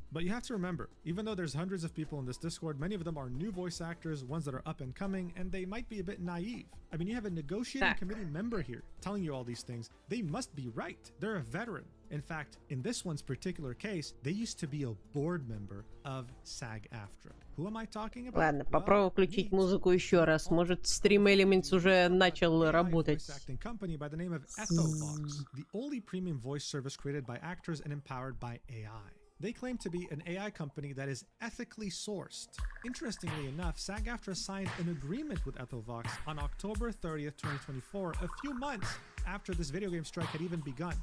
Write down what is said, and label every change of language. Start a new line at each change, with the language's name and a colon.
English: But you have to remember, even though there's hundreds of people in this Discord, many of them are new voice actors, ones that are up and coming, and they might be a bit naive. I mean, you have a negotiating committee member here telling you all these things. They must be right. They're a veteran. In fact, in this one's particular case, they used to be a board member of SAG-AFTRA. Who am I talking about?
Russian: Ладно, попробую включить музыку еще раз. Может, Stream Elements уже начал работать.
English: Voice acting company by the name of Ethovox, the only premium voice service created by actors and empowered by AI. They claim to be an AI company that is ethically sourced. Interestingly enough, SAG-AFTRA signed an agreement with Ethovox on October 30th, 2024, a few months after this video game strike had even begun.